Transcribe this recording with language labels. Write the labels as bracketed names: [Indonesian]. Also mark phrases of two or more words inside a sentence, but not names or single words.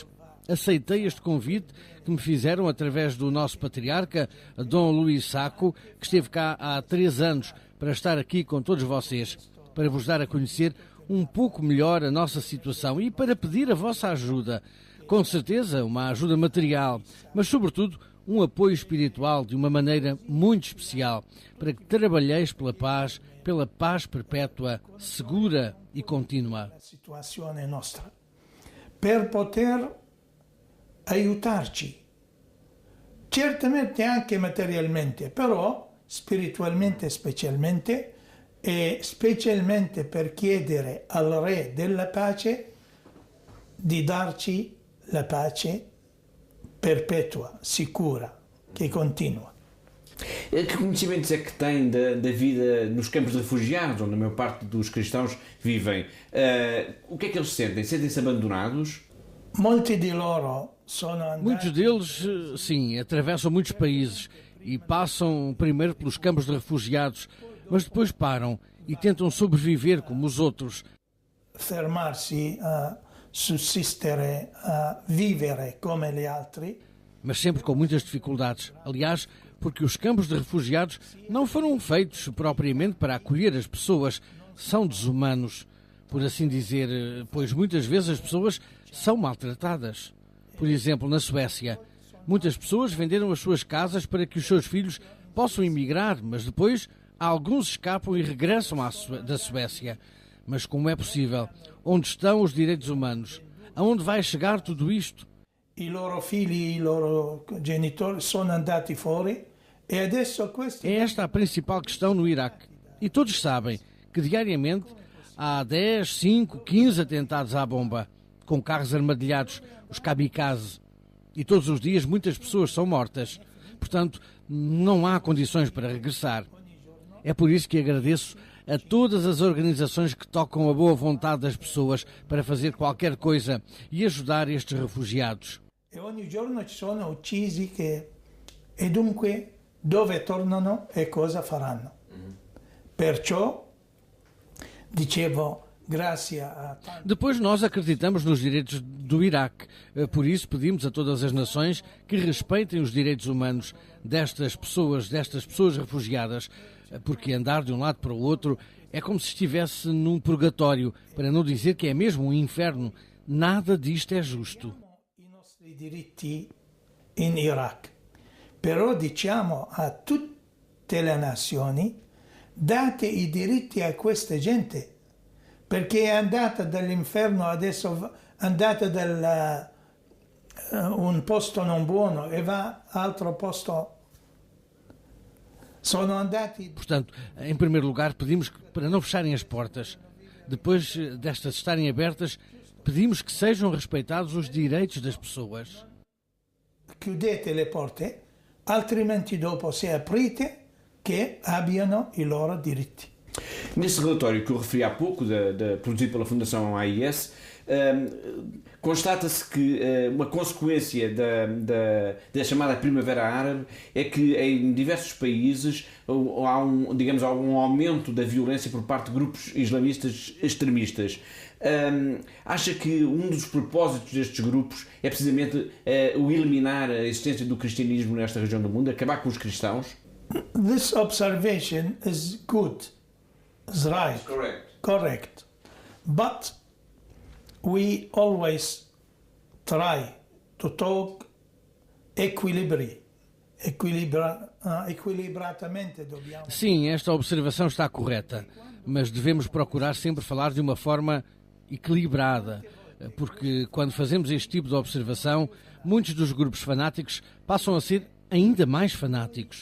[Portuguese] Aceitei este convite que me fizeram através do nosso patriarca, Dom Luís Sacco, que esteve cá há 3 anos para estar aqui com todos vocês, para vos dar a conhecer um pouco melhor a nossa situação e para pedir a vossa ajuda. Com certeza, uma ajuda material, mas sobretudo um apoio espiritual de uma maneira muito especial, para que trabalheis pela paz perpétua, segura e contínua. [Italian] La situazione nostra, per poter aiutarci, certamente anche materialmente, però spiritualmente specialmente, e specialmente per chiedere al Re della pace di darci la pace perpetua, sicura, che continua. [Portuguese] Que conhecimentos é que tem da vida nos campos de refugiados, onde a maior parte dos cristãos vivem? O que é que eles sentem? Sentem-se abandonados? Muitos deles, sim, atravessam muitos países e passam primeiro pelos campos de refugiados, mas depois param e tentam sobreviver como os outros. [Italian] Fermarsi a sussistere, a vivere come gli altri. [Portuguese] Mas sempre com muitas dificuldades. Aliás, porque os campos de refugiados não foram feitos propriamente para acolher as pessoas, são desumanos, por assim dizer, pois muitas vezes as pessoas são maltratadas. Por exemplo, na Suécia, muitas pessoas venderam as suas casas para que os seus filhos possam emigrar, mas depois alguns escapam e regressam da Suécia. Mas como é possível? Onde estão os direitos humanos? Aonde vai chegar tudo isto? [Italian] I loro figli, i loro genitori sono andati fuori e adesso questi... [Portuguese] É esta a principal questão no Iraque. E todos sabem que diariamente há 10, 5, 15 atentados à bomba, com carros armadilhados, os kamikaze. E todos os dias muitas pessoas são mortas. Portanto, não há condições para regressar. É por isso que agradeço a todas as organizações que tocam a boa vontade das pessoas para fazer qualquer coisa e ajudar estes refugiados. [Italian] E ogni giorno ci sono uccisi e dunque dove tornano e cosa faranno. Perciò dicevo grazie a... [Portuguese] Depois nós acreditamos nos direitos do Iraque. Por isso pedimos a todas as nações que respeitem os direitos humanos destas pessoas refugiadas, porque andar de um lado para o outro é como se estivesse num purgatório, para não dizer que é mesmo um inferno. Nada disto é justo. [Italian] I diritti in Iraq, però diciamo a tutte le nazioni date i diritti a questa gente, perché è andata dall'inferno, adesso è andata da un posto non buono e va a altro posto. Sono andati... [Portuguese] Portanto, em primeiro lugar, pedimos para não fecharem as portas. Depois destas estarem abertas, pedimos que sejam respeitados os direitos das pessoas. [Italian] Chiudete le porte, altrimenti dopo se aprite che abbiano i loro diritti. [Portuguese] Nesse relatório que eu referi há pouco, produzido pela Fundação AIS, constata-se que uma consequência da chamada Primavera Árabe é que em diversos países há um aumento da violência por parte de grupos islamistas extremistas. Acha que um dos propósitos destes grupos é precisamente o eliminar a existência do cristianismo nesta região do mundo, acabar com os cristãos? [English] This observation is good, is right, correct. But we always try to talk equilibratamente. [Portuguese] Sim, esta observação está correta, mas devemos procurar sempre falar de uma forma equilibrada, porque quando fazemos este tipo de observação, muitos dos grupos fanáticos passam a ser ainda mais fanáticos.